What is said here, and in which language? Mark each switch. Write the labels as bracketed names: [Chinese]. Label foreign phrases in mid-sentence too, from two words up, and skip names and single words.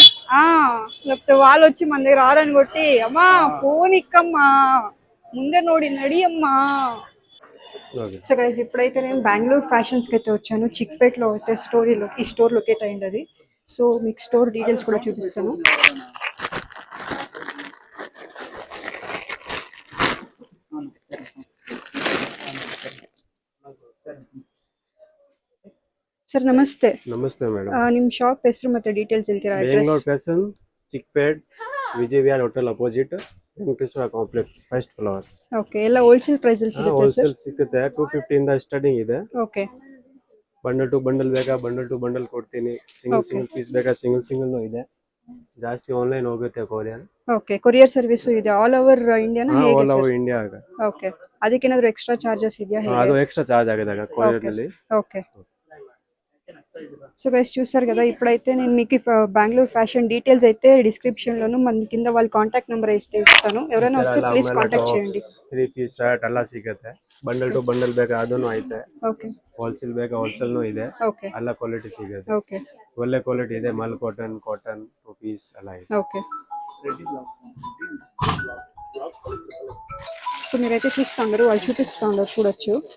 [Telugu] లేకపోతే వాళ్ళు వచ్చి మన దగ్గర ఆరని కొట్టి, అమ్మా ఫోన్ ఇక్కమ్మా, ముందే [Kannada] ನೋಡಿ ನಡಿಯಮ್ಮಾ. [English] so guys, [Telugu] ఇప్పుడైతే నేను బెంగళూరు ఫ్యాషన్స్కి అయితే వచ్చాను. చిక్పేట్లో అయితే ఈ [English] store locate [Telugu] అయింది అది. సో మీకు [English] store details [Telugu] కూడా చూపిస్తాను. [Kannada] ಸರ್ ನಮಸ್ತೆ. ನಮಸ್ತೆ ಮೇಡಮ್. ನಿಮ್ಮ ಶಾಪ್ ಹೆಸರು ಮತ್ತೆ ಡೀಟೇಲ್ಸ್ ಹೇಳ್ತೀರಾ? ಬೆಂಗಳೂರು ಫ್ಯಾಷನ್, ಚಿಕ್ಪೇಟ್, ವಿಜಯ್ ವಿಹಾರ್ ಹೋಟೆಲ್ ಅಪೋಸಿಟ್, ವೆಂಕಟೇಶ್ವರ ಕಾಂಪ್ಲೆಕ್ಸ್, [English] first floor. [Kannada] ಓಕೆ, ಎಲ್ಲ [English] wholesale price [Kannada] ಅಲ್ಲಿ ಸಿಗುತ್ತೆ ಸರ್? ಹೋಲ್ಸೇಲ್ ಸಿಗುತ್ತೆ. 250 ಇಂದ ಸ್ಟಾರ್ಟಿಂಗ್ ಇದೆ. ಓಕೆ, [English] bundle to bundle [Kannada] ಬೇಕಾ [English] bundle to bundle [Kannada] ಕೊಡ್ತೀನಿ. [English] single piece [Kannada] ಬೇಕಾ ಸಿಂಗಲ್ ಇದೆ. ಜಾಸ್ತಿ ಆನ್ಲೈನ್ ಹೋಗುತ್ತೆ ಕೊರಿಯರ್. ಓಕೆ, [English] courier service [Kannada] ಇದೆ [English] all over [Kannada] ಇಂಡಿಯಾನ? ಹೇಗೆ [English] all over [Kannada] ಇಂಡಿಯಾ ಆಗ. ಓಕೆ, ಅದಕ್ಕೇನಾದರೂ [English] extra charges [Kannada] ಇದೆಯಾ? ಅದು [English] extra charge [Kannada] ఆగదాగా కొరియర్ ನಲ್ಲಿ. [Telugu] ఓకే. [English] so guys, [Telugu] చూసారు కదా, ఇప్పుడైతే నేను మీకు బెంగళూరు ఫ్యాషన్ డీటెయిల్స్ అయితే డిస్క్రిప్షన్ లోను మన కింద వాళ్ళ [English] contact number [Telugu] ఇస్తాను. ఎవరైనా వస్తే [English] please contact [Telugu] చేయండి. [Kannada] 3 [English] piece shirt [Kannada] ಎಲ್ಲ ಸಿಗುತ್ತೆ. [English] bundle to bundle [Kannada] ಬೇಕಾ ಅದನ್ನು ಐತೆ. ಓಕೆ, ಹೋಲ್ಸೇಲ್ ಬೇಕಾ ಹೋಲ್ಸೇಲ್ನು ಇದೆ. ಓಕೆ, ಎಲ್ಲ ಕ್ವಾಲಿಟಿ ಸಿಗುತ್ತೆ. ಓಕೆ, ಒಳ್ಳೆ ಕ್ವಾಲಿಟಿ ಇದೆ. [English] mul cotton [Kannada] 2 ಪೀಸ್ ಎಲ್ಲ ಇದೆ. [Telugu] ఓకే. సో మీరైతే చూస్తూ ఉండరు, వాళ్ళు చూపిస్తూ ఉండరు, చూడొచ్చు.